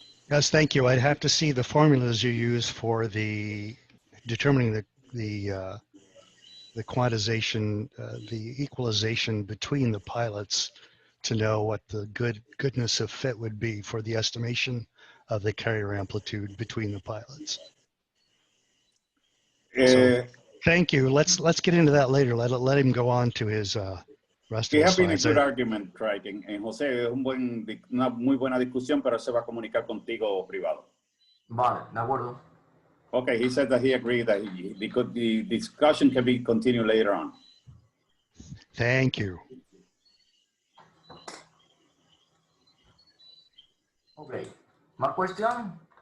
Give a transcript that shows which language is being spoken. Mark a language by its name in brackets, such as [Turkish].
[English] Yes, thank you. I'd have to see the formulas you use for the determining the quantization, the equalization between the pilots to know what the goodness of fit would be for the estimation of the carrier amplitude between the pilots. So thank you. Let's get into that later. Let him go on to his rest of It the has been a slides. good argument, Craig. [Spanish] En José, es una muy buena discusión, pero se va a comunicar contigo privado. Vale, de acuerdo. [English] Okay, he said that he agreed that the discussion can be continued later on. Thank you. Okay. More question?